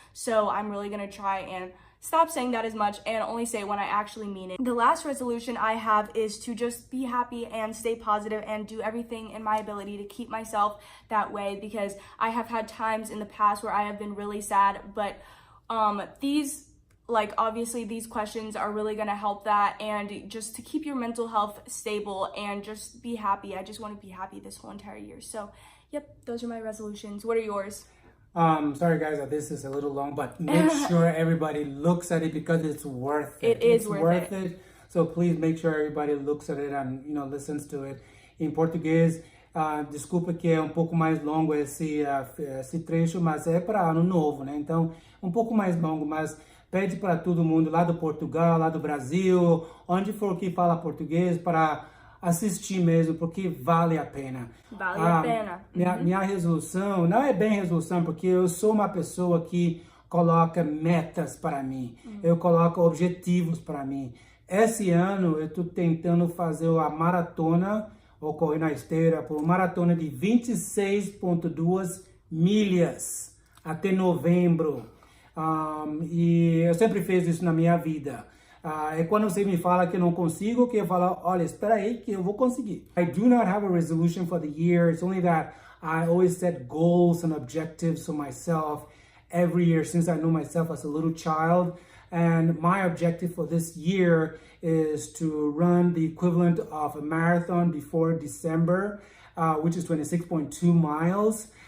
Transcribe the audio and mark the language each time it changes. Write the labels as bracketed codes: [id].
[en] So I'm really going to try and stop saying that as much and only say it when I actually mean it. The last resolution I have is to just be happy and stay positive and do everything in my ability to keep myself that way, because I have had times in the past where I have been really sad, but obviously these questions are really going to help that, and just to keep your mental health stable and just be happy. I just want to be happy this whole entire year. So yep, those are my resolutions. What are yours? Sorry guys that this is a little long, but make sure everybody looks at it because it's worth it. It's worth it. So please make sure everybody looks at it and listens to it. [pt] Em português, desculpa que é pouco mais longo esse trecho, mas é para ano novo, né? Então, pouco mais longo, mas pede para todo mundo lá do Portugal, lá do Brasil, onde for que fala português, para assistir mesmo, porque vale a pena. Vale a pena. Minha resolução, não é bem resolução, porque eu sou uma pessoa que coloca metas para mim. Eu coloco objetivos para mim. Esse ano eu estou tentando fazer a maratona, ou correr na esteira, por uma maratona de 26,2 milhas até novembro. E eu sempre fiz isso na minha vida. É quando você me fala que eu não consigo, que eu falo, olha, espera aí que eu vou conseguir. [en] I do not have a resolution for the year. It's only that I always set goals and objectives for myself every year since I know myself as a little child. And my objective for this year is to run the equivalent of a marathon before December, which is 26.2 miles.